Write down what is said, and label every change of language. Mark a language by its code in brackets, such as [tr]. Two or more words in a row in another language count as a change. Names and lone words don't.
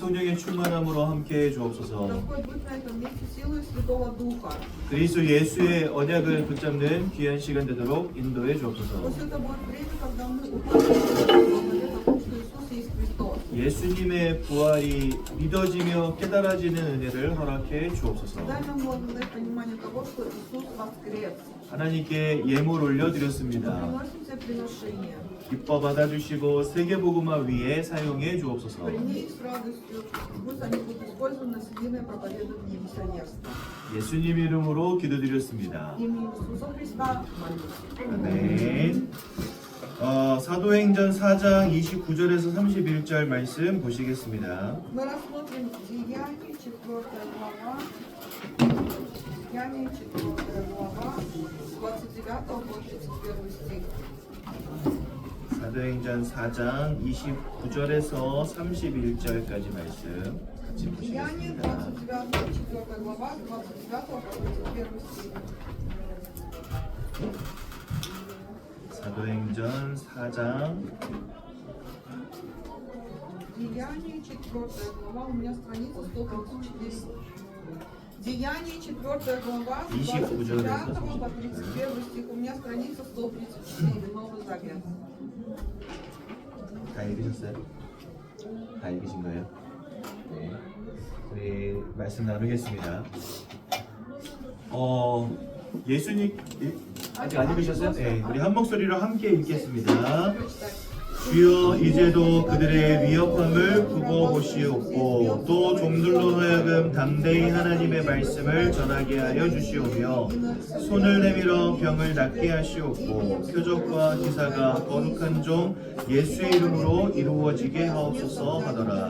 [ko] 성령의 충만함으로 함께해 주옵소서. [ru] Господь, будь на этом месте силой Святого Духа. [ko] 그리스도 예수의 언약을 붙잡는 귀한 시간 되도록 인도해 주옵소서. [ru] Пусть это будет время, когда мы уверены в том, что Иисус есть Христос. [ko] 예수님의 부활이 믿어지며 깨달아지는 은혜를 허락해 주옵소서. [ru] Дай нам благодать понимание того, что Иисус воскрес. [ko] 하나님께 예물 올려드렸습니다. [ru] Приносим тебе приношение. [ko] 기뻐 받아주시고 세계복음화 위에 사용해 주옵소서. [ru] Прими их с радостью, и пусть они будут использованы с единое проповедование миссионерства. [ko] 예수님 이름으로 기도드렸습니다. [ru] Именем Иисуса Христа молюсь. [ko] 아멘. 사도행전 4장 29절에서 31절 말씀 보시겠습니다. [ru] Мы рассмотрим Деяния, 4 глава. Деяния, 4 глава, с 29 по 31 стих. [ko] 사도행전 4장 29절에서 31절까지 말씀 같이 [ru] Деяния, [ko] 보시겠습니다. [ru] 29, 4 глава, с 29 по 31 стих. [ko] 사도행전 4장 [ru] Деяния, 4 глава, у меня страница 134. Деяния, 4 глава, с 29 по 31 стих. У меня страница 134, Новый Завет. [ko] 다 읽으셨어요? 다 읽으신 거예요? 네. 우리 말씀 나누겠습니다. 예수님 아직 안 읽으셨어요? 네. 우리 한 목소리로 함께 읽겠습니다. 주여 이제도 그들의 위협함을 두고 보시옵고 또 종들로 하여금 담대히 하나님의 말씀을 전하게 하여 주시오며 손을 내밀어 병을 낫게 하시옵고 표적과 기사가 거룩한 종 예수의 이름으로 이루어지게 하옵소서 하더라.